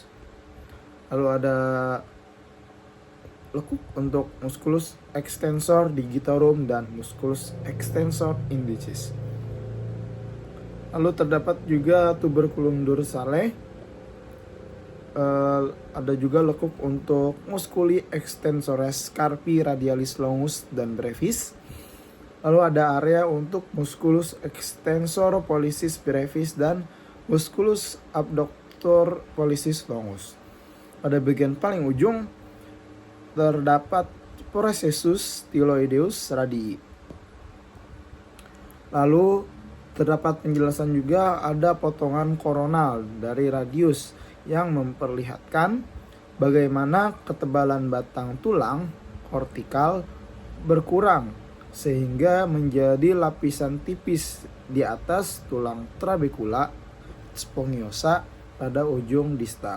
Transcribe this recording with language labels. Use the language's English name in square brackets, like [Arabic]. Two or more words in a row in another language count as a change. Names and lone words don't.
[Indonesian] Lalu ada lekuk untuk musculus extensor digitorum dan musculus extensor indicis. Lalu terdapat juga tuberculum dorsale. Ada juga lekuk untuk musculi extensores carpi radialis longus dan brevis. Lalu ada area untuk musculus extensor pollicis brevis dan musculus abductor pollicis longus. Pada bagian paling ujung terdapat processus styloideus radii. Lalu terdapat penjelasan juga ada potongan koronal dari radius yang memperlihatkan bagaimana ketebalan batang tulang kortikal berkurang sehingga menjadi lapisan tipis di atas tulang trabecula spongiosa pada ujung distal.